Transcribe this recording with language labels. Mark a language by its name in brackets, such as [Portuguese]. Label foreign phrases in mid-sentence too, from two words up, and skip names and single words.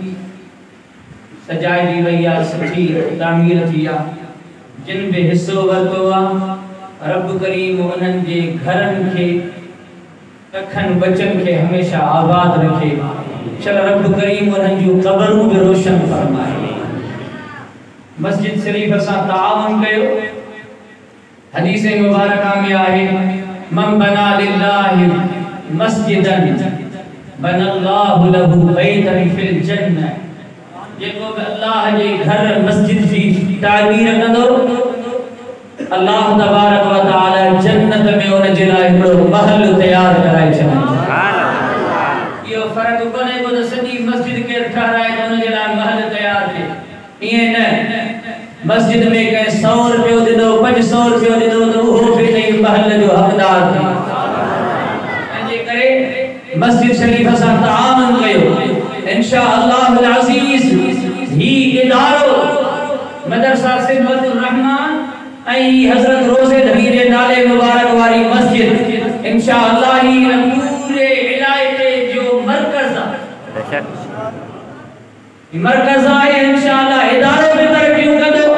[Sindhi] सजाई दी वई आहे सुठी तामीर थी आहे जिन भी हिस्सो वरितो आहे रब करीम उन्हनि जे घरनि खे कखनि बचनि खे हमेशा आबाद रखे चल रब करीम उन्हनि जूं क़बरूं भी रोशन फरमाए मस्जिद शरीफ सां ताउन कयो हदीस मुबारक में आहे [Arabic] من بنى لله مسجدا بنى الله له بيتا في الجنة [Sindhi] जेको अल्लाह जे घर मस्जिद जी तामीर कंदो अल्लाह तबारक व तआला जन्नत में उन जे लाइ हिकिड़ो महल तैयार कराए छॾे [Arabic] سبحان الله [Sindhi] इहो फर्क कोन्हे को त सॼी मस्जिद के ठहराए त उन जे लाइ महल तैयार थिए ईअं न मस्जिद में के 100 रुपयो दिनो 500 रुपयो दिनो [Urdu] تو وہ بھی نہیں [Sindhi] महल जो हकदार थे जे करे मस्जिद शरीफ सां ताउन कयो इंशाअल्लाह अज़ीज ही इदारो मदरसा सिद्दतुर रहमान ऐं हजरत रोज़े नबी जे नाले मुबारक वारी मस्जिद इंशाअल्लाह ही पूरे इलाके जो मरकज़ आहे मरकज़ आहे इंशाअल्लाह इदारो भी तरक्की कंदो